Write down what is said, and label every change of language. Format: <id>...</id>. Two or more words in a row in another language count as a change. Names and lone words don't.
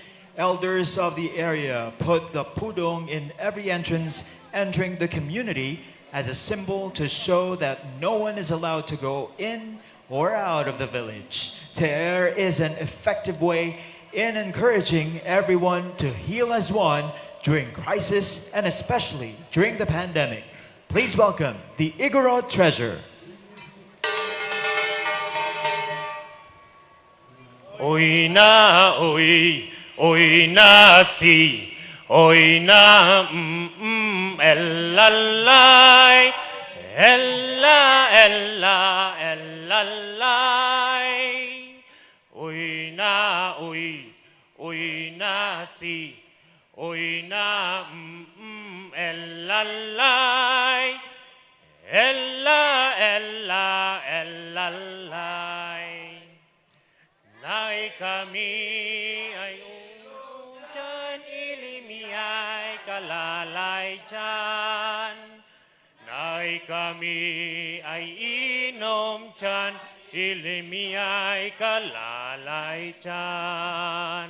<en>Elders of the area put the pudong in every entrance entering the community as a symbol to show that no one is allowed to go in or out of the village. Te'er is an effective way in encouraging everyone to heal as one during crisis and especially during the pandemic. Please welcome the Igorot Treasure.</en> <kne>Oy na, oy na si, oy na elalay, ella, elalay. Oy na si, oy na elalay, ella, elalay. Nay kami ay dyan, ilimi ay kalalay dyan. Nay kami ay inom dyan, ilimi ay kalalay dyan.</kne>